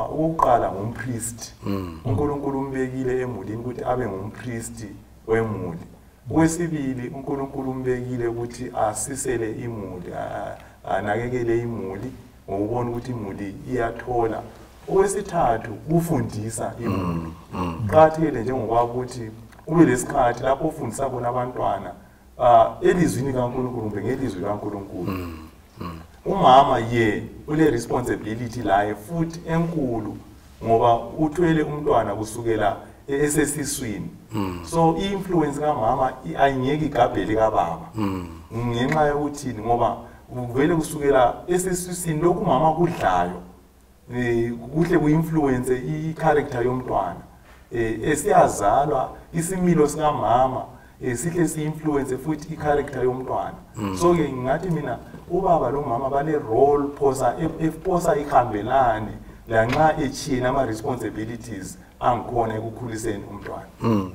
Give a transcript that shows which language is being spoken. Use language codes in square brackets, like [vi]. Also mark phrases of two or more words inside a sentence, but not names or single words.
[nd] okokuqala ngumpriest uNkulunkulu umbekile emulini ukuthi abe ngumpriest wemuli okwesibili uNkulunkulu umbekile ukuthi asisele imuli anakekele imuli ngokubona ukuthi imuli iyathola okwesithathu kufundisa imuli qhathele njengoba ukuthi ube lesikhathi lapho ufundisa bona abantwana elizwini kaNkulunkulu kumbe ngelizwi kaNkulunkulu umama ule responsibility laye futhi enkulu ngoba uthwele umntwana kusukela esesiswini [en] so influence [nd] kamama ayingeke igabhele kababa ngenxa yokuthi ngoba vele kusukela esesiswini lokhu mama kudlayo kuhle kuinfluence i-character yomntwana esiyazalwa isimilo sikamama sihle si-influence futhi i-character yomntwana so ke ngathi mina ubaba lo mama bale role posa ihambelane lanxa echiyena ama-responsibilities angikhona ekukhuliseni umntwana